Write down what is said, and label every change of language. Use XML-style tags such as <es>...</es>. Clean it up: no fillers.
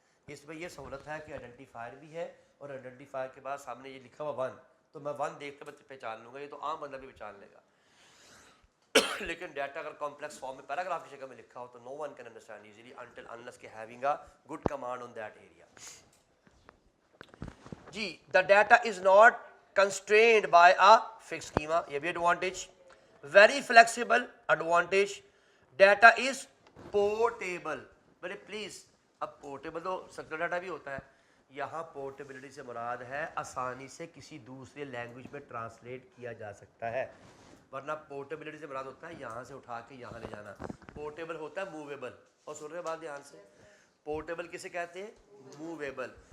<ur>اس میں یہ سہولت ہے کہ آئیڈینٹیفائر بھی ہے, اور آئیڈینٹیفائر کے بعد سامنے یہ لکھا ہوا 1, تو میں 1 دیکھ کے بچے پہچان لوں گا, یہ تو عام بندہ بھی پہچان لے گا. لیکن ڈیٹا اگر کمپلیکس فارم میں پیراگراف کی شکل میں لکھا ہو تو</ur> <en>no one can understand easily until unless</en> <ur>کے</ur> <en>having a good command on that area. جی the data is not constrained by a fixed schema,</en> <ur>یہ بھی advantage.</ur> <en>very flexible advantage. Data is portable.</en> <ur>بولے please, اب portable تو structured data بھی ہوتا ہے, یہاں پورٹیبلٹی سے مراد ہے آسانی سے کسی دوسرے لینگویج میں ٹرانسلیٹ کیا جا سکتا ہے, ورنہ پورٹیبلٹی سے مراد ہوتا ہے یہاں سے اٹھا کے یہاں لے جانا. پورٹیبل ہوتا ہے موویبل, اور سن رہے بات دھیان سے, پورٹیبل کسے کہتے ہیں, موویبل.</ur>